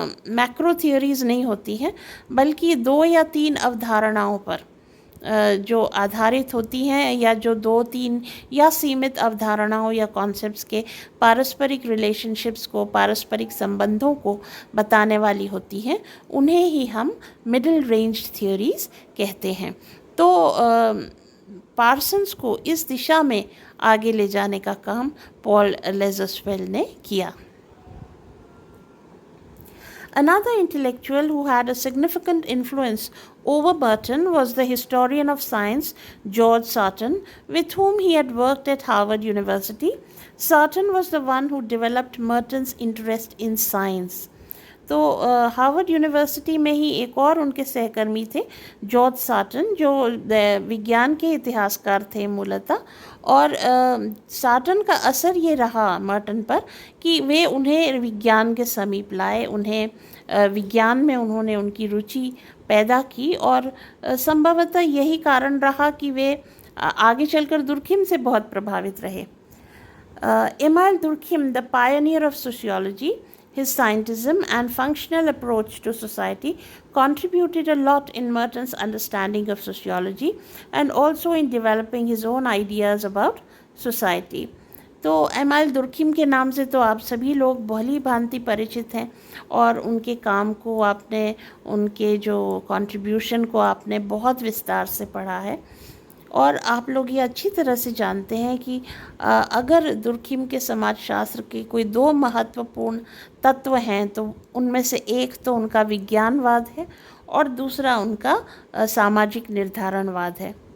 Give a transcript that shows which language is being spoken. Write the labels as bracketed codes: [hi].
[hi] Macro theories नहीं होती हैं, बल्कि 2 या 3 अवधारणाओं पर जो आधारित होती हैं, या जो 2-3 या सीमित अवधारणाओं या कॉन्सेप्ट्स के पारस्परिक रिलेशनशिप्स को, पारस्परिक संबंधों को बताने वाली होती हैं, उन्हें ही हम मिडिल रेंज थ्योरीज़ कहते हैं। तो पार्सन्स को इस दिशा में आगे ले जाने का काम पॉल लेजर्सफेल्ड ने किया। [en] Another intellectual who had a significant influence over Merton was the historian of science George Sarton, with whom he had worked at Harvard University. Sarton was the one who developed Merton's interest in science. [hi] तो Harvard university में ही एक और उनके सहकर्मी थे, George satin, जो विज्ञान के इतिहासकार थे मूलतः। और साटन का असर ये रहा मर्टन पर कि वे उन्हें विज्ञान के समीप लाए, उन्हें विज्ञान में उन्होंने उनकी रुचि पैदा की। और संभवतः यही कारण रहा कि वे आगे चलकर दुर्खिम से बहुत प्रभावित रहे। [en] Emil Durkheim, the pioneer of sociology, his scientism and functional approach to society contributed a lot in Merton's understanding of sociology and also in developing his own ideas about society. [hi] तो amyl Durkheim के नाम से तो आप सभी लोग भली भांति परिचित हैं और उनके काम को आपने, उनके जो कंट्रीब्यूशन को आपने बहुत विस्तार से पढ़ा है। और आप लोग ये अच्छी तरह से जानते हैं कि अगर दुर्खिम के समाजशास्त्र के कोई दो महत्वपूर्ण तत्व हैं तो उनमें से एक तो उनका विज्ञानवाद है और दूसरा उनका सामाजिक निर्धारणवाद है।